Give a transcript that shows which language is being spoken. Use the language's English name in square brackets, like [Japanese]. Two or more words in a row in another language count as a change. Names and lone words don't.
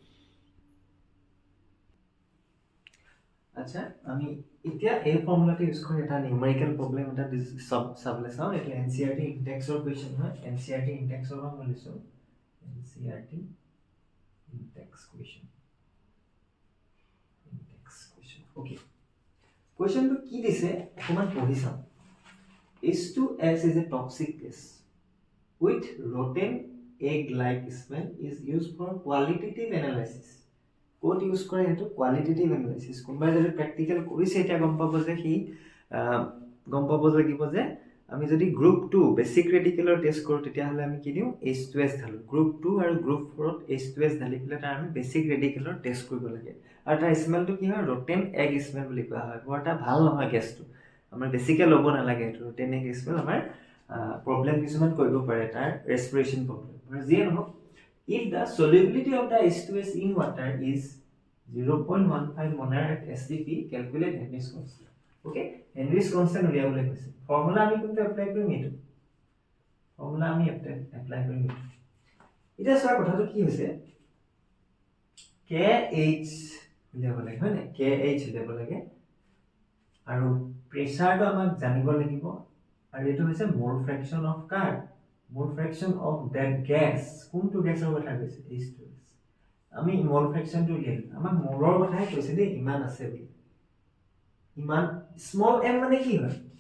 [Assamese] আচ্ছা আমি এতিয়া এই ফৰ্মুলাটো ইউজ কৰি এটা [English] numerical problem [Assamese] এটা চাবলৈ চাও এটো এনসিআরটি ইনডেক্সৰ কোৱেশ্চন হয় এনসিআরটি ইনডেক্সৰ পৰা মই লৈছো এনসিআরটি [English] index question [Assamese] ওকে কোৱেশ্চনটো কি দিছে অকমান পঢ়ি চাও [English] H2S is a toxic gas with rotten egg-like smell is used for qualitative analysis. What use [Assamese] কৰে হেতু [English] qualitative analysis [Assamese] কোনবাই যদি প্ৰ্যাকটিক্যাল কৰিছে এটা গম পাব যে হি গম পাব লাগিব যে আমি যদি গ্ৰুপ 2 [English] basic radical test [Assamese] কৰো তেতিয়া হলে আমি কি দিও H2S ঢালো গ্ৰুপ 2 আৰু গ্ৰুপ 4 ত H2S ঢালি পেলাই তাৰ আমি [English] basic radical test [Assamese] কৰিব লাগে আৰু তাৰ স্মেলটো কি হয় [English] rotten egg smell [Assamese] বুলি কোৱা হয় বৰটা ভাল নহয় গেছটো আমাৰ বেসিক্যাল লব না লাগে এটো [English] rotten egg smell [Assamese] আমাৰ problem কিছুমান কৰিব পাৰে তাৰ [English] respiration problem [Assamese] আৰু যিয়ে নহওক [English] if the solubility of the H2S in water is 0.15 molar at STP calculate Henry's constant okay [Assamese] Henry's constant উলিয়াবলৈ কৈছে ফৰ্মুলা আমি কোনটো এপ্লাই কৰিম এটো ফৰ্মুলা আমি এপ্লাই কৰিম এটা সব কথাটো কি হৈছে KH উলিয়াব লাগে হয় না KH উলিয়াব লাগে আৰু প্ৰেসাৰটো আমাক জানিব লাগিব আৰু এটো হৈছে [English] mole fraction of [Assamese] কাৰ [English] mole fraction of that gas [Assamese] কোনটো গ্যাসৰ কথা কৈছে H2S আমি মোল ফ্ৰেকশনটো উলিয়াম আমাক মোলৰ কথাই কৈছে দেই ইমান আছে বুলি ইমান স্মল m মানে কি হয়